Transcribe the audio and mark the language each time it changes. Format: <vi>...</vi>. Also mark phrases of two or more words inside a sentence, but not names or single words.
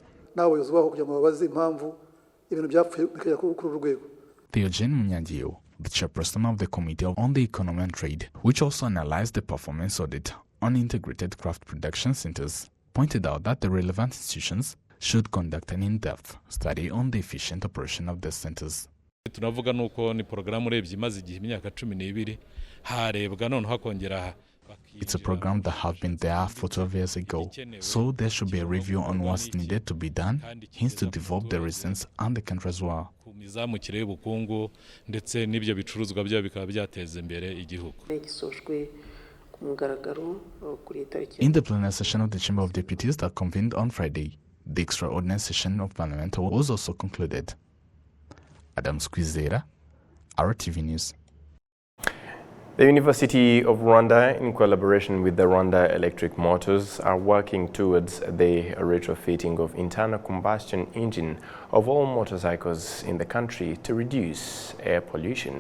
<en>Theogene Munyangiyo, the chairperson of the Committee on the Economy and Trade, which also analyzed the performance audit on integrated craft production centers pointed out that the relevant institutions should conduct an in-depth study on the efficient operation of the centers.</en> <rw>Tunavuga nuko ni programu urebye imaze igihe imyaka 12 harebwa none hakongera.</rw> <en>It's a program that has been there for 12 years ago, so there should be a review on what's needed to be done, hence to develop the regions and the country as well.</en> <rw>Imizamukire y'ubukungu ndetse n'ibyo bicuruzwa bya bikaba byateza imbere igihugu.</rw> <en>In the plenary session of the Chamber of Deputies that convened on Friday, the extraordinary session of Parliament was also concluded. Adam Squizera, RwandaTV News. The University of Rwanda, in collaboration with the Rwanda Electric Motors, are working towards the retrofitting of internal combustion engine of all motorcycles in the country to reduce air pollution.</en>